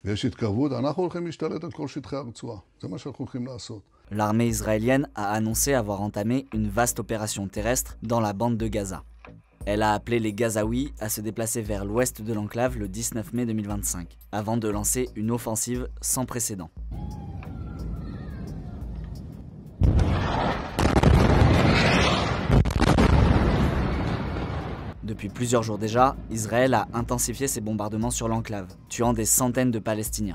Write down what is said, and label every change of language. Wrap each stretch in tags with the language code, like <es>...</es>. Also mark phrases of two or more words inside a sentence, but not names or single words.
<he>ויש התקרבות, אנחנו הולכים להשתלט על כל שטחי הרצועה. זה מה שאנחנו הולכים לעשות.</he> <fr>L'armée israélienne a annoncé avoir entamé une vaste opération terrestre dans la bande de Gaza. Elle a appelé les Gazaouis à se déplacer vers l'ouest de l'enclave le 19 mai 2025, avant de lancer une offensive sans précédent. Depuis plusieurs jours déjà, Israël a intensifié ses bombardements sur l'enclave, tuant des centaines de Palestiniens.</fr>